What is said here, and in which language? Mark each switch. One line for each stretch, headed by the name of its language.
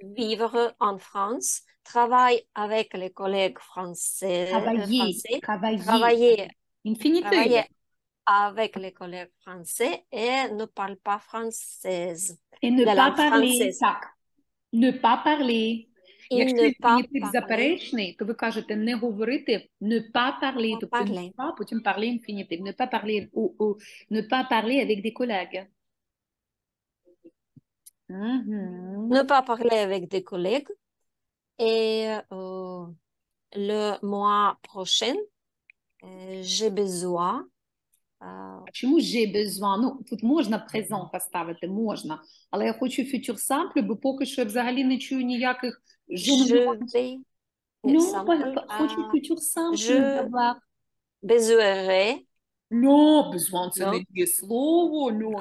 French: Vivre en France, travailler avec les collègues français. Travailler. Infinitif. Travailler avec les collègues français et ne parle pas française. Et ne pas parler. Так. Не pas parler.
Ukrainian: Якщо інфінітив заперечний, то ви кажете не говорити,
French: не pas parler,
Ukrainian: тобто не pas, потім parler інфінітив.
French: Не pas parler, ne pas parler avec des collègues. Ne pas parler avec des collègues. Et le mois prochain, j'ai besoin.
Ukrainian: Чому j'ai besoin? Ну, тут можна présent поставити, можна. Але я хочу futur simple, бо поки що я взагалі не чую ніяких жонглювань. Хочу
French: futur simple d'avoir. Besoin. Non, besoin,
Ukrainian: це не є слово.